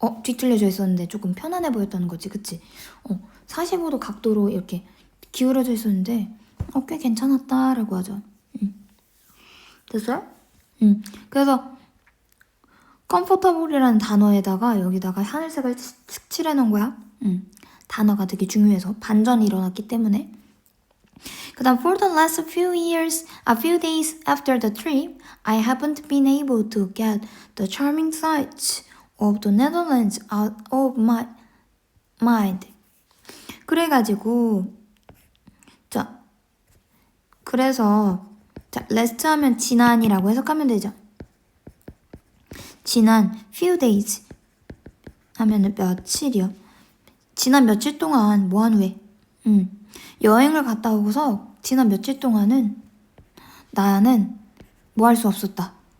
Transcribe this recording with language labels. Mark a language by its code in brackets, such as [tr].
[ko] 뒤틀려져 있었는데 조금 편안해 보였다는 거지. 그치? 45도 각도로 이렇게 기울어져 있었는데 꽤 괜찮았다라고 하죠. 됐어요? 그래서 comfortable이라는 단어에다가 여기다가 하늘색을 칠해 놓은 거야. 단어가 되게 중요해서 반전이 일어났기 때문에. 그 다음 [en] for the last few days after the trip, I haven't been able to get the charming sights of the Netherlands out of my mind. [ko] 그래가지고 그래서 last 하면 지난이라고 해석하면 되죠. 지난 few days 하면은 며칠이요. 지난 며칠 동안 뭐한 후에 여행을 갔다 오고서 지난 며칠 동안은 나는 뭐 할 수 없었다.